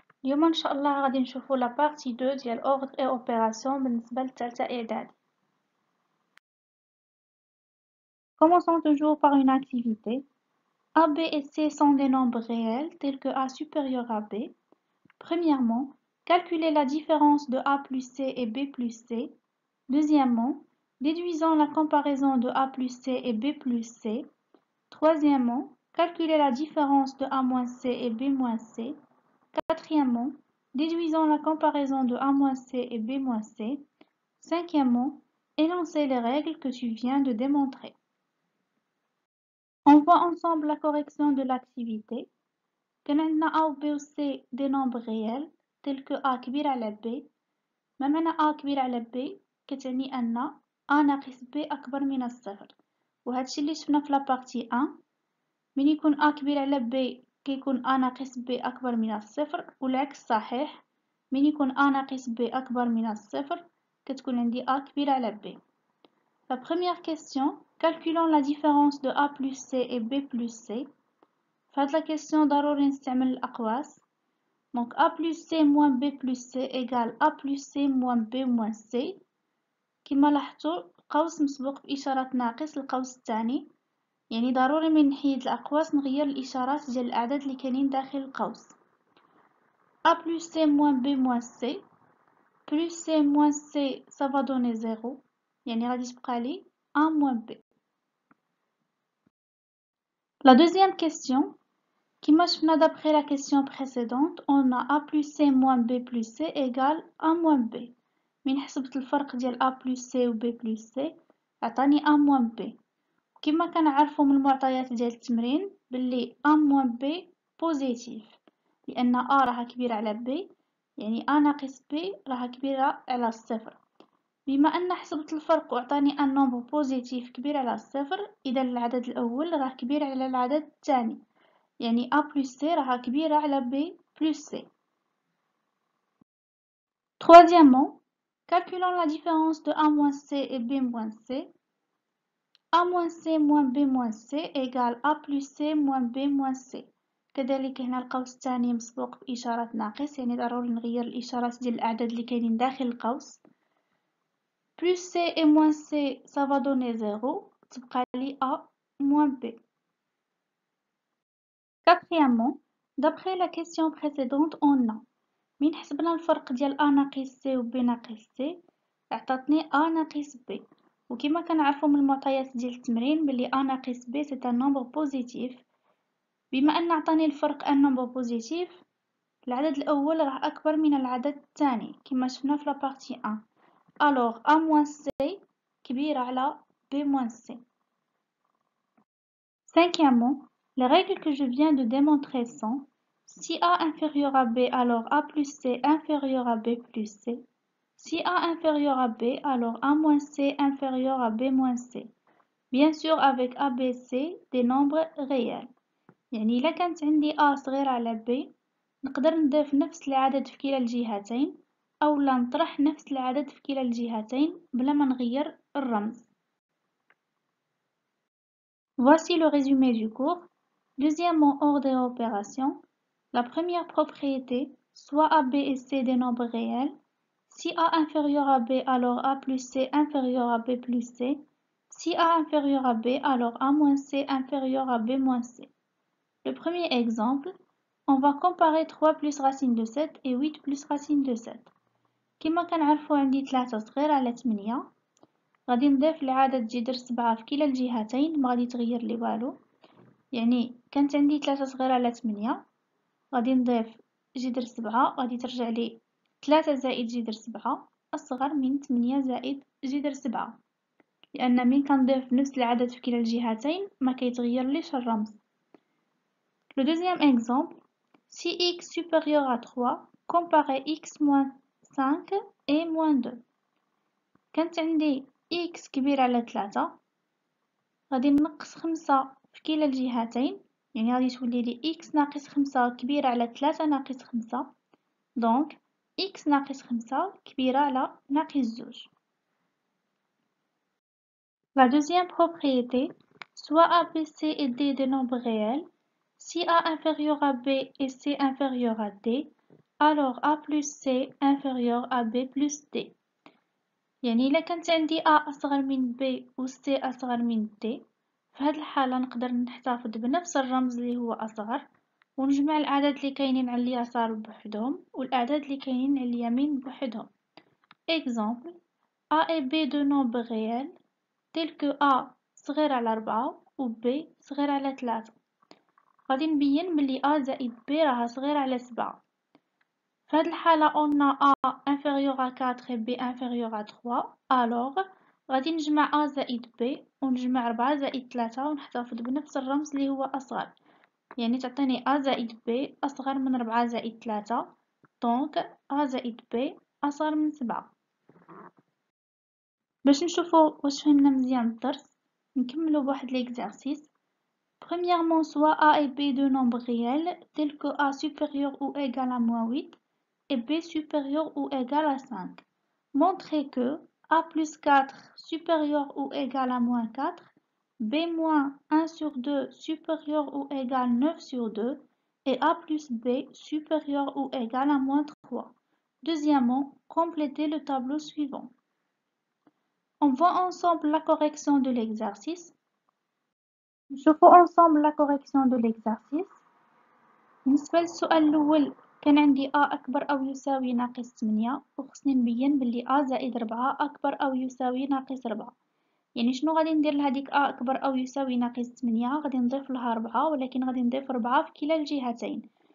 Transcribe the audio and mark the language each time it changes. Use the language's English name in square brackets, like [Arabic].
[Arabic] اليوم إن شاء الله غادي نشوفو لا بارتي 2 ديال ordre et opération بالنسبة للثالثة إعدادي. [French] Commençons toujours par une activité. A, B et C sont des nombres réels tels que A supérieur à B. Premièrement, calculez la différence de A plus C et B plus C. Deuxièmement, déduisons la comparaison de A plus C et B plus C. Troisièmement, calculez la différence de A moins C et B moins C. Quatrièmement, déduisons la comparaison de A-C et B-C. Cinquièmement, énoncez les règles que tu viens de démontrer. On voit ensemble la correction de l'activité. [Arabic] كان عندنا A و B و C [French] des nombres réels tels que [Arabic] A كبير على B. ما معنى A كبير على B؟ كتعني أن A ناقص B أكبر من الصفر. وهادشي اللي شفنا في لابارتي 1. من يكون A كبير على B كيكون A ناقص B أكبر من الصفر، والعكس صحيح. من يكون A ناقص B أكبر من الصفر كتكون عندي A كبير على B. [French] La première question, calculons la différence de A plus C et B plus C. [Arabic] فهاد la question ضروري نستعمل الأقواس. [French] Donc A plus C moins B plus C égale A plus C moins B moins C. [Arabic] كما لاحظتوا القوس مسبوق بإشارة ناقص للقوس الثاني، يعني ضروري من نحيد الأقواس نغير الإشارات ديال الأعداد اللي كاينين داخل القوس. [French] A plus C moins B moins C. Plus C moins C ça va donner 0. [Arabic] يعني غادي تبقى لي A moins B. [French] La deuxième question, [Arabic] كما شفنا [French] d'après la question précédente, on a A plus C moins B plus C égale A moins B. [Arabic] من حسبت الفرق ديال A plus C و B plus C عطاني A moins B. كما كنعرفو من المعطيات ديال التمرين باللي A moins B بوزيتيف، لأن A راها كبيرة على B يعني A ناقص B راها كبيرة على الصفر. بما أن حسبت الفرق وعطاني أن نومبر بوزيتيف كبير على الصفر، إذا العدد الأول راه كبير على العدد الثاني، يعني A plus C راها كبيرة على B plus C. [French] Troisièmement, calculons la différence de A moins C et B moins C. A moins C moins B moins C égale A plus C moins B moins C. [Arabic] كذلك هنا القوس الثاني مسبوق بإشارة ناقص، يعني ضروري نغير الإشارات ديال الأعداد اللي كاينين داخل القوس. [French] Plus C et moins C ça va donner 0. [Arabic] تبقى لي A moins B. [French] Quatrièmement, d'après la question précédente, on a [Arabic] من حسبنا الفرق ديال A ناقص C و B ناقص C عطاتني A ناقص B. وكما كنعرفو من المعطيات ديال التمرين بلي A ناقص B [French] c'est un nombre positif. [Arabic] بما أن عطاني الفرق [French] un nombre positif، [Arabic] العدد الأول راه أكبر من العدد الثاني كما شفنا في لابارتي 1. [French] alors A moins C [Arabic] كبيرة على [French] B moins C. Cinquièmement, les règles que je viens de démontrer sont: si A inférieur à B, alors A plus C inférieur à B plus C. Si A inférieur à B, alors A moins C inférieur à B moins C. Bien sûr avec A, B, C des nombres réels. [Arabic] يعني إلا كانت عندي A صغيرة على B نقدر نضيف نفس العدد في كلا الجهتين، أو لا نطرح نفس العدد في كلا الجهتين بلا ما نغير الرمز. [French] Voici le résumé du cours. Deuxièmement, ordre et opération. La première propriété, soit A, B et C des nombres réels. Si A inférieur à B, alors A plus C inférieur à B plus C. Si A inférieur à B, alors A moins C inférieur à B moins C. Le premier exemple, on va comparer 3 plus racine de 7 et 8 plus racine de 7. [Arabic] كما كنعرفو عندي 3 صغير على 8. غادي نضيف العدد جذر 7 في كلا الجهتين ما غادي يتغير لي والو، يعني كانت عندي 3 صغير على 8 غادي نضيف جذر 7 غادي ترجع لي 3 زائد جذر 7 أصغر من 8 زائد جذر 7، لأن من كنضيف نفس العدد في كلا الجهتين ما كيتغير ليش الرمز. [French] Le deuxième exemple, si x supérieur à 3, comparez x moins 5 et moins 2. [Arabic] كانت عندي x كبير على 3 غادي نقص 5 في كلا الجهتين، يعني غادي تولي لي x ناقص 5 كبيرة على 3 ناقص 5. دونك x ناقص 5 كبيرة على ناقص 2. [French] La deuxième propriété, soit A, B, C et D des nombres réels. Si A inférieur à B et C inférieur à D, alors A plus C inférieur à B plus D. [Arabic] يعني إلا كانت عندي A أصغر من B و C أصغر من D، في هاد الحالة نقدر نحتفظ بنفس الرمز اللي هو أصغر، ونجمع الأعداد اللي كاينين على اليسار بوحدهم والأعداد اللي كاينين على اليمين بوحدهم. [French] Exemple: A et B de nombres réels tels que A [Arabic] صغير على 4 و B صغير على 3. غادي نبين بلي A زائد B راها صغير على 7. في هاد الحالة [French] on a A inférieur à 4 et B inférieur à 3. [Arabic] alors غادي نجمع A زائد B ونجمع 4 زائد 3 ونحتفظ بنفس الرمز اللي هو أصغر، يعني تعطيني A زائد B أصغر من 4 زائد 3، دونك A زائد B أصغر من 7. باش نشوفو واش فهمنا مزيان الدرس نكملو بواحد ليكزارسيس. [French] Premièrement, soit A et B de nombres réels tels que A supérieur ou égal à -8 et B supérieur ou égal à 5. Montrez que A plus 4 supérieur ou égal à -4, B moins 1 sur 2 supérieur ou égal à 9 sur 2 et A plus B supérieur ou égal à -3. Deuxièmement, complétez le tableau suivant. On voit ensemble la correction de l'exercice. [Arabic] نشوفوا [French] ensemble la correction de l'exercice. [Arabic] بالنسبة للسؤال الأول كان عندي A أكبر أو يساوي ناقص 8 وخصني نبين بلي A زائد 4 أكبر أو يساوي ناقص 4. يعني شنو غادي ندير لهاديك A أكبر أو يساوي ناقص 8؟ غادي نضيف لها 4 ولكن غادي نضيف 4 في كلا الجهتين.